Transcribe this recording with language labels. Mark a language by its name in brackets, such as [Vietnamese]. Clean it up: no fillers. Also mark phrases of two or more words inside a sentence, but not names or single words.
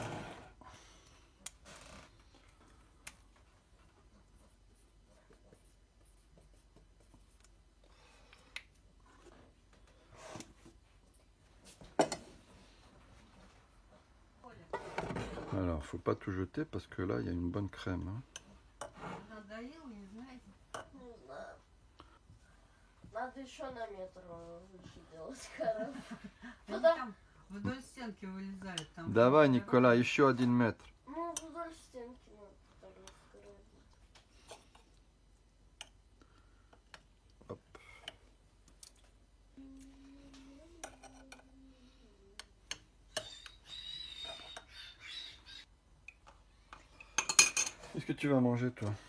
[French] Alors, faut pas tout jeter parce que là, il y a une bonne crème, hein. [Russian] Надо еще на метр выше делать, короче. Они там вдоль стенки вылезают. Там Давай, Николай, еще 1 метр. Ну, вдоль стенки надо тогда скорее. [French] Hop. Qu'est-ce que tu vas manger, toi?